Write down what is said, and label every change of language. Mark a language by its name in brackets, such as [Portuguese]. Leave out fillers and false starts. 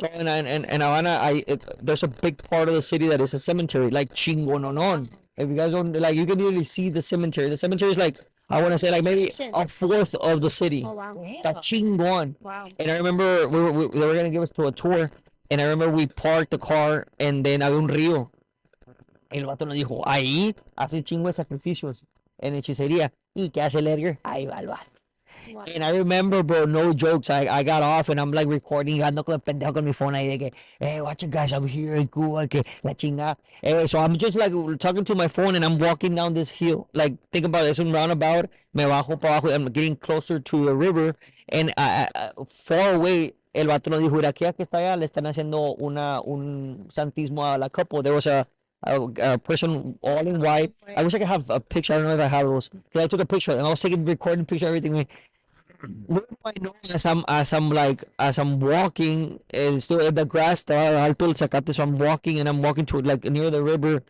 [English] So in Havana, there's a big part of the city that is a cemetery, like Chingononon. If you guys don't like, you can really see the cemetery. The cemetery is like I want to say like maybe a fourth of the city. Oh wow. That's Chingon. Wow. And I remember they were gonna give us to a tour, and I remember we parked the car, and then [Spanish] había un río. El vato nos dijo, ahí hace chingo de sacrificios en hechicería. ¿Y qué hace el Edgar? Ahí va el vato. [English] Wow. And I remember, bro, no jokes. I got off and I'm like recording. [Spanish] Y ando con el pendejo con mi phone ahí de que, [English] hey, watch it, guys, I'm here in Cuba, [Spanish] que la chinga. [English] So I'm just like talking to my phone and I'm walking down this hill. Like, think about it, it's un roundabout. [Spanish] Me bajo para abajo. [English] I'm getting closer to the river. And far away, [Spanish] el vato nos dijo, mira, aquí que está allá le están haciendo un santismo a la couple. [English] There was a person all in white. I wish I could have a picture. I don't know if I have those. I took a picture and I was taking recording picture everything. Little do I know as I'm walking and still in the grass [Spanish] alto el zacate, [English] so I'm walking and I'm walking to like near the river.